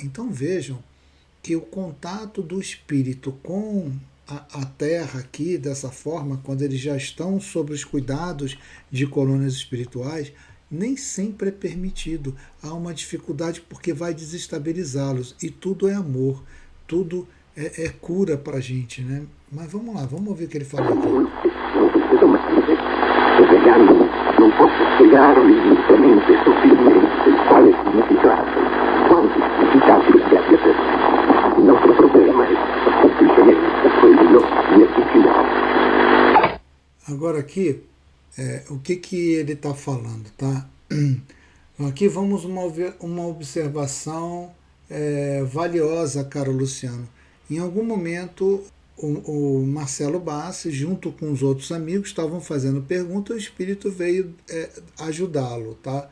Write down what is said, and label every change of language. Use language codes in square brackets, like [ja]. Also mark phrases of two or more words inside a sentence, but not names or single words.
[pt] Então vejam que o contato do espírito com a Terra aqui, dessa forma, quando eles já estão sob os cuidados de colônias espirituais, nem sempre é permitido. Há uma dificuldade porque vai desestabilizá-los. E tudo é amor, tudo é cura para a gente, né? Mas vamos lá, vamos ouvir o que ele falou aqui. [it] Non posso spiegarvi lentamente e sottilmente quale significato, quanti significati abbia per me. Il nostro problema è semplicemente quello di efficienza. [pt] Agora aqui, o que ele está falando, tá? Aqui vamos uma observação valiosa, caro Luciano. Em algum momento, o Marcelo Bassi, junto com os outros amigos, estavam fazendo perguntas, o espírito veio ajudá-lo, tá?